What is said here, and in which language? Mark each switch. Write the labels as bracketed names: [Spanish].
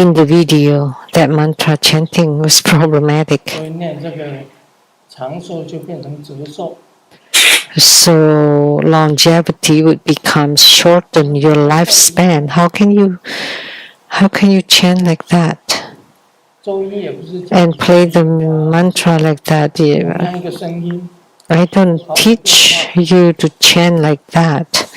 [English] In the video, that mantra chanting was problematic. [Chinese] 所以念这个长寿就变成折寿。 [English] So longevity would become shorten your lifespan. How can you chant like that? [Chinese] 咒音也不是 [English] And play the mantra like that. [Chinese] 那一个声音。 [English] I don't teach you to chant like that.